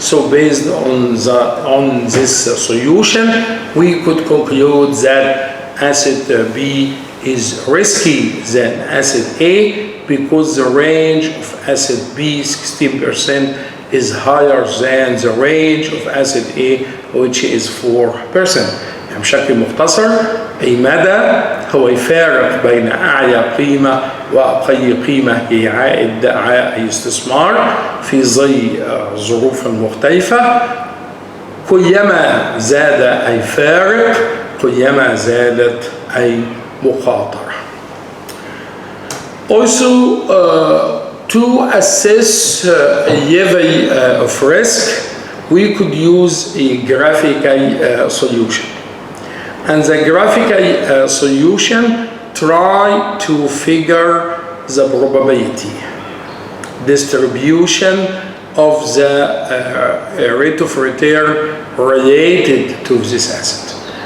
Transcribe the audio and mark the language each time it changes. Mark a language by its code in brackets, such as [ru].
[en] So based on this solution, we could conclude that asset B is risky than asset A because the range of asset B, 16%, is higher than the range of asset A, which is 4%. [ar] بشكل مختصر، أي مدى هو يفارق بين أعلى قيمة وأقل قيمة لعائد أي استثمار في ظل ظروف مختلفة. كلما زاد أي فارق كلما زادت أي مخاطرة. [en] Also, to assess a level of risk, we could use a graphical solution. And the graphical solution try to figure the probability distribution of the rate of return related to this asset.